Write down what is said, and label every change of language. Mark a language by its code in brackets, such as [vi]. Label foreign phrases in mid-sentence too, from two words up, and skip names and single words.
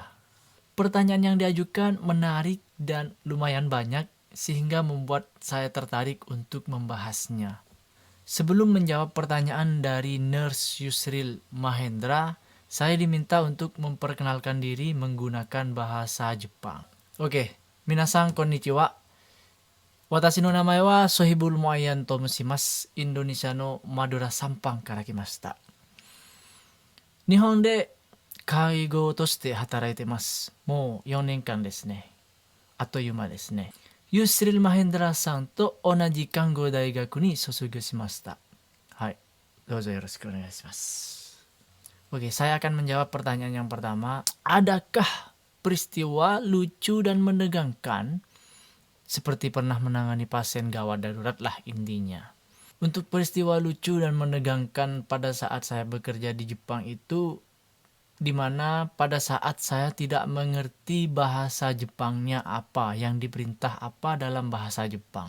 [id] Pertanyaan yang diajukan menarik dan lumayan banyak sehingga membuat saya tertarik untuk membahasnya. Sebelum menjawab pertanyaan dari Nurse Yusril Mahendra, saya diminta untuk memperkenalkan diri menggunakan bahasa Jepang. Oke, [ja] 皆さんこんにちは。私の名前はSohibul Muayyanと申します. Indonesia no Madura Sampang kara kimashita. 日本で介護として働いてます. Mou 4年間ですね。あっという間ですね。ユスリル・マヘンドラさんと同じ看護大学に卒業しました。はい、どうぞよろしくお願いします。 [id] Oke, saya akan menjawab pertanyaan yang pertama. Adakah peristiwa lucu dan menegangkan seperti pernah menangani pasien gawat darurat lah intinya. Untuk peristiwa lucu dan menegangkan pada saat saya bekerja di Jepang itu di mana pada saat saya tidak mengerti bahasa Jepangnya apa, yang diperintah apa dalam bahasa Jepang.